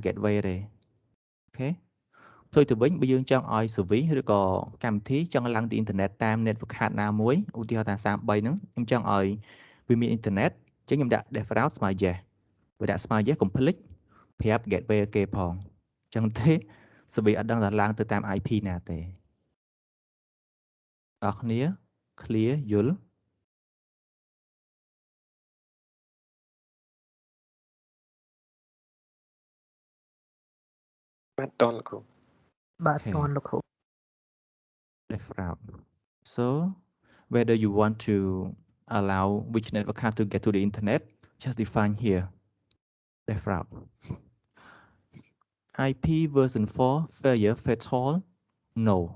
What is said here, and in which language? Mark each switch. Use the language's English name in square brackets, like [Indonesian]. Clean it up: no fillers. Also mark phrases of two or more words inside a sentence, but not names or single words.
[Khmer] gateway ទេអូខេផ្ទុយទៅវិញបើយើងចង់ឲ្យ service ឬក៏កម្មវិធីចង់ឡើងទៅ internet តាម [English] network card [Khmer] ណាមួយឧទាហរណ៍ថា33ហ្នឹងខ្ញុំចង់ឲ្យវាមាន internet អញ្ចឹងខ្ញុំដាក់ default ស្មើ yes បើដាក់ស្មើ yes កុំភ្លេចប្រាប់ gateway គេផងអញ្ចឹងទេ service អត់ដឹងថាឡើងទៅតាម IP ណាទេអ្នកគ្នា clear យល់ បាទតន់លោកគ្រូ បាទតន់លោកគ្រូ [English] default so whether you want to allow which network card to get to the internet just define here default IP version 4 failure fatal no